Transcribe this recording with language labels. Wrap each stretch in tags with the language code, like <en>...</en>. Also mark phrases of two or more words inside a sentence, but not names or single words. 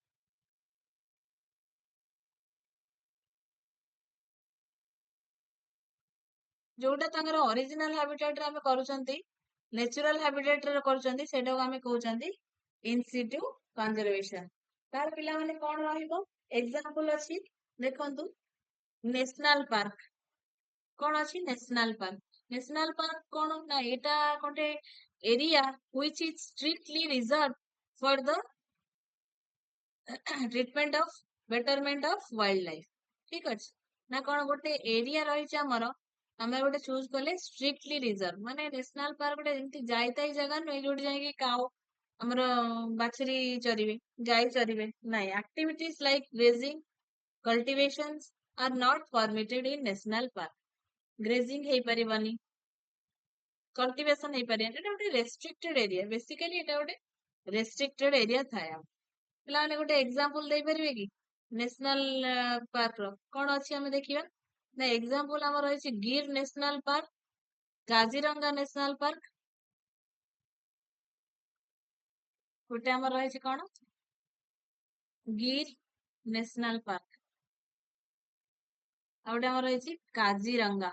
<or>ଯୋଉଟା ତାଙ୍କର</or> <en>original habitat</en> <or>ରେ ଆମେ କରୁଛନ୍ତି,</or> <en>natural habitat</en> <or>ରେ କରୁଛନ୍ତି, ସେଇଟାକୁ ଆମେ କହୁଛନ୍ତି</or> <en>insitu conservation.</en> <or>ତାର ପିଲାମାନେ କଣ ରହିବ? ଏକ୍ସାମ୍ପଲ ଅଛି ଦେଖନ୍ତୁ,</or> <en>national park.</en> <or>କଣ ଅଛି?</or> <en>national park. national park</en> <or>କଣ ନା ଏଇଟା ଗୋଟେ ଏରିଆ</or> <en>which is strictly reserved for the treatment of betterment of wildlife।</en> <or>ଠିକ ଅଛି ନା? କଣ ଗୋଟେ ଏରିଆ ରହିଛି ଆମର, ଆମେ ଗୋଟେ ଚୁଜ କଲେ</or> <en>strictly reserve,</en> <or>ମାନେ ନ୍ୟାସନାଲ ପାର୍କ ଗୋଟେ ଏମିତି ଯାଇତାଇ ଜାଗା ନୁହେଁ ଯୋଉଠି ଯାଇକି କାଉ ଆମର ବାଛୁରୀ ଚରିବେ, ଗାଈ ଚରିବେ, ନାଇଁ।</or> <en>activities like grazing, cultivations are not permitted in national park।</en> <or>ଗ୍ରେଜିଂ ହେଇପାରିବନି, କଲ୍ଟିଭେସନ ହେଇପାରିବନି, ଏଟା ଗୋଟେ</or> <en>restricted area.</en> <or>ବେସିକାଲି ଏଟା ଗୋଟେ</or> <en>restricted area</en> <or>ଥାଏ। ଆମ ପିଲାମାନେ ଗୋଟେ ଏକ୍ସାମ୍ପଲ ଦେଇପାରିବେ କି</or> <en>national park</en> <or>ର? କଣ ଅଛି ଆମେ ଦେଖିବା ନା ଏକ୍ସାମ୍ପଲ ଆମର ରହିଛି ଗିର୍ ନ୍ୟାସନାଲ ପାର୍କ, କାଜିରଙ୍ଗା ନ୍ୟାସନାଲ ପାର୍କ, ଗୋଟେ ଆମର ରହିଛି କଣ ଗିର୍ ନ୍ୟାସନାଲ ପାର୍କ, ଆଉ ଗୋଟେ ଆମର ରହିଛି କାଜିରଙ୍ଗା।</or>